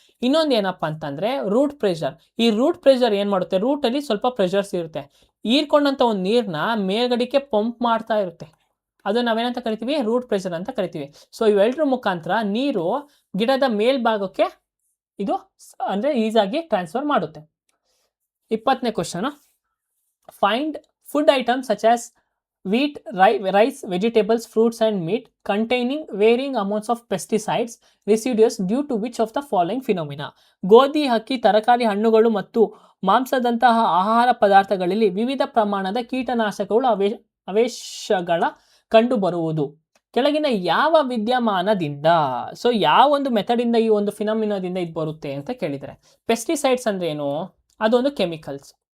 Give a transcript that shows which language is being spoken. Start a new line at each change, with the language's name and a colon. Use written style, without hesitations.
Kannada: ಇನ್ನೊಂದು ಏನಪ್ಪ ಅಂತಂದರೆ ರೂಟ್ ಪ್ರೆಷರ್. ಈ ರೂಟ್ ಪ್ರೆಷರ್ ಏನು ಮಾಡುತ್ತೆ, ರೂಟಲ್ಲಿ ಸ್ವಲ್ಪ ಪ್ರೆಷರ್ಸ್ ಇರುತ್ತೆ. ಹೀರ್ಕೊಂಡಂಥ ಒಂದು ನೀರನ್ನ ಮೇಲ್ಗಡೆಗೆ ಪಂಪ್ ಮಾಡ್ತಾ ಇರುತ್ತೆ. ಅದು ನಾವೇನಂತ ಕರಿತೀವಿ, ರೂಟ್ ಪ್ರೆಷರ್ ಅಂತ ಕರಿತೀವಿ. ಸೊ ಇವೆಲ್ಲರ ಮುಖಾಂತರ ನೀರು ಗಿಡದ ಮೇಲ್ಭಾಗಕ್ಕೆ ಇದು ಅಂದರೆ ಈಸಾಗಿ ಟ್ರಾನ್ಸ್ಫರ್ ಮಾಡುತ್ತೆ.
English: 20ನೇ question, find food items such as wheat, rice, vegetables, fruits and meat containing varying amounts of pesticides residues due to which of the following phenomena?
Kannada: ಗೋಧಿ, ಅಕ್ಕಿ, ತರಕಾರಿ, ಹಣ್ಣುಗಳು ಮತ್ತು ಮಾಂಸದಂತಹ ಆಹಾರ ಪದಾರ್ಥಗಳಲ್ಲಿ ವಿವಿಧ ಪ್ರಮಾಣದ ಕೀಟನಾಶಕಗಳು ಅವಶೇಷಗಳ ಕಂಡುಬರುವುದು ಕೆಳಗಿನ ಯಾವ ವಿದ್ಯಮಾನದಿಂದ? ಸೊ ಯಾವ ಒಂದು ಮೆಥಡಿಂದ ಈ ಒಂದು ಫಿನಾಮಿನಾದಿಂದ ಇದು ಬರುತ್ತೆ ಅಂತ ಕೇಳಿದರೆ, ಪೆಸ್ಟಿಸೈಡ್ಸ್ ಅಂದ್ರೆ ಏನು, ಅದೊಂದು ಕೆಮಿಕಲ್ಸ್.